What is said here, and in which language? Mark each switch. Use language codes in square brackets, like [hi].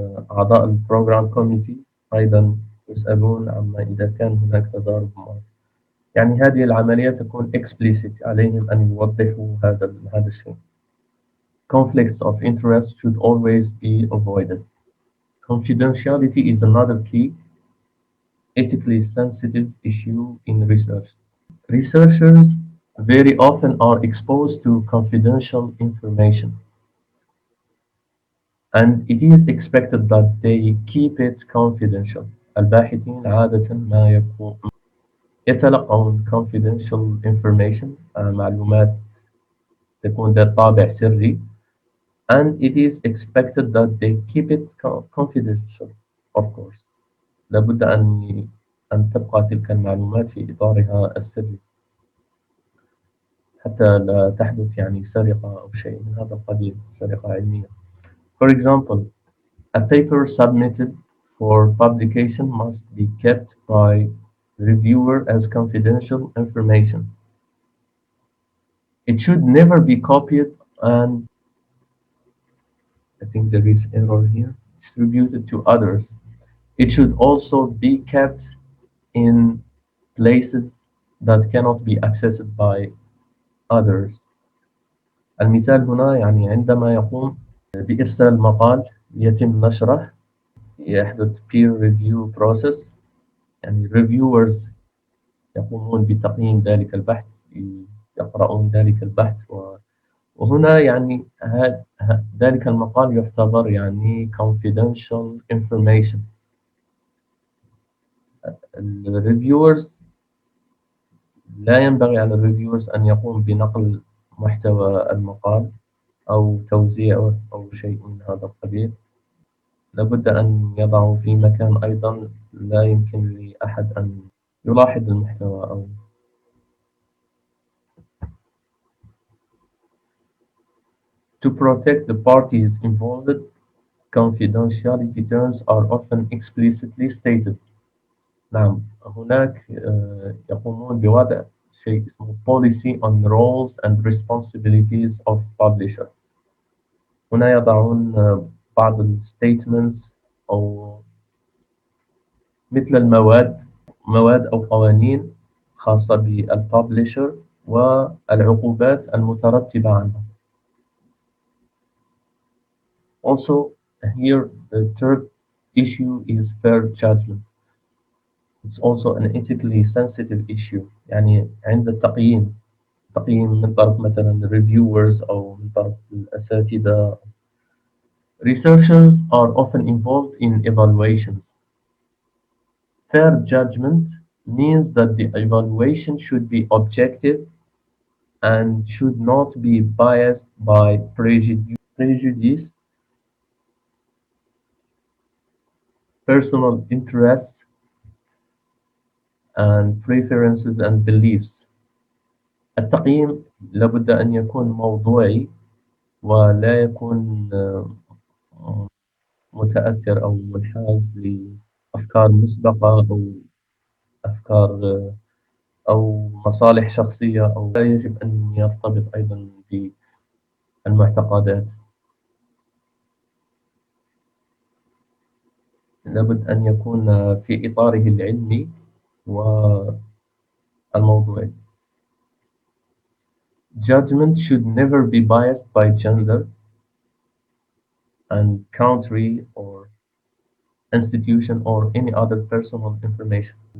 [ar] أعضاء البروجرام كوميتي أيضا يسألون عما إذا كان هناك تضارب مصالح. يعني هذه العملية تكون explicit، عليهم أن يوضحوا هذا الشيء. [en] Conflicts of interest should always be avoided. Confidentiality is another key ethically sensitive issue in research. Researchers very often are exposed to confidential information, and it is expected that they keep it confidential. [ar] الباحثين عادة ما يتلقون [en] confidential information، [ar] معلومات تكون ذات طابع سري، [en] and it is expected that they keep it confidential. Of course، [ar] لابد أن تبقى تلك المعلومات في إطارها السري حتى لا تحدث يعني سرقة أو شيء من هذا القبيل، سرقة علمية. [en] For example, a paper submitted for publication must be kept by reviewer as confidential information. It should never be copied and, I think there is error here, distributed to others. It should also be kept in places, that cannot be accessed by others. [ar] المثال هنا يعني عندما يقوم بإرسال مقال يتم نشره، يحدث [en] peer review process، [ar] يعني reviewers يقومون بتقييم ذلك البحث، يقرؤون ذلك البحث، وهنا يعني ذلك المقال يعتبر يعني [en] confidential information. [ar] الريفيورز لا ينبغي على الريفيورز أن يقوم بنقل محتوى المقال أو توزيعه أو شيء من هذا القبيل. لابد أن يضعه في مكان أيضا لا يمكن لأحد أن يلاحظ المحتوى أو. [en] To protect the parties involved, confidentiality terms are often explicitly stated. [ar] نعم، هناك يقومون بوضع شيء اسمه [en] policy on roles and responsibilities of publisher. [ar] هنا يضعون بعض الستيتمنتس أو مثل مواد أو قوانين خاصة بالببلشر والعقوبات المترتبة عنها. [en] Also, here the third issue is fair judgment. It's also an ethically sensitive issue. [ar] يعني عند تقييم من طرف مثلا reviewers أو من طرف الأساتذة. [en] Researchers are often involved in evaluations. Fair judgment means that the evaluation should be objective and should not be biased by prejudice, personal interests, and preferences and beliefs. [ar] التقييم لابد أن يكون موضوعي ولا يكون متأثر أو منحاز لأفكار مسبقة أو أفكار أو مصالح شخصية، أو لا يجب أن يرتبط أيضا بالمعتقدات. لابد أن يكون في إطاره العلمي والموضوعي. [en] Judgment should never be biased by gender and country or institution or any other personal information.